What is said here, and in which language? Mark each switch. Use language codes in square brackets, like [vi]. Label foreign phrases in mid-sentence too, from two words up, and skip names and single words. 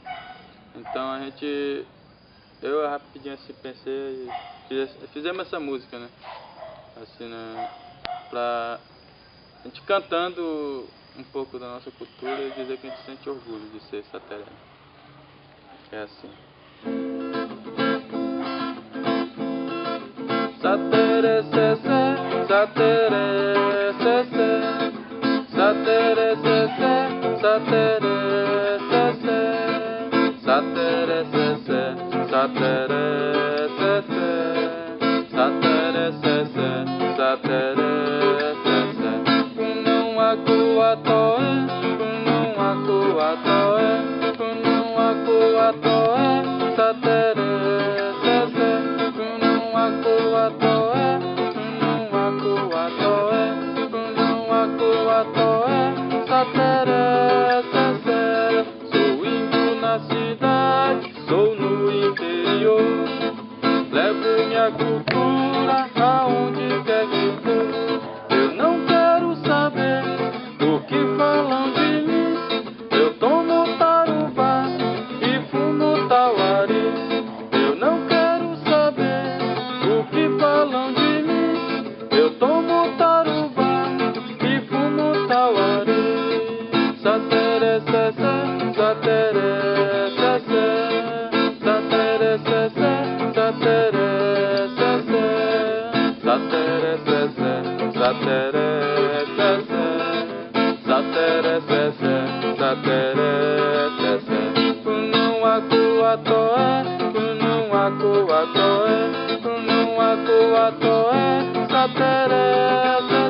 [pt] Então eu rapidinho assim pensei e fizemos essa música, né? Assim, né? Pra a gente cantando um pouco da nossa cultura e dizer que a gente sente orgulho de ser satereno. É assim. [mav] Sateré César, sateré César, sateré César, sateré César, sateré César, sateré César, sateré César, sateré César. Kunung aku atoe, kunung aku atoe, kunung aku atoe, sateré César. Kunung aku atoe, kunung aku atoe, kunung aku atoe, sateré César. [pt] Sou índio na cidade, sou no interior. Levo minha cultura aonde quer que for. Eu não quero saber o que falam de mim. Eu tomo tarubá e fumo tauari. Eu não quero saber o que falam de mim. Eu tomo tarubá e fumo tauari. [mav] Sateré César, sateré César, sateré César, sateré César, sateré César, sateré César, sateré César, sateré César. Kunung aku atoe, kunung aku atoe, kunung aku atoe, sateré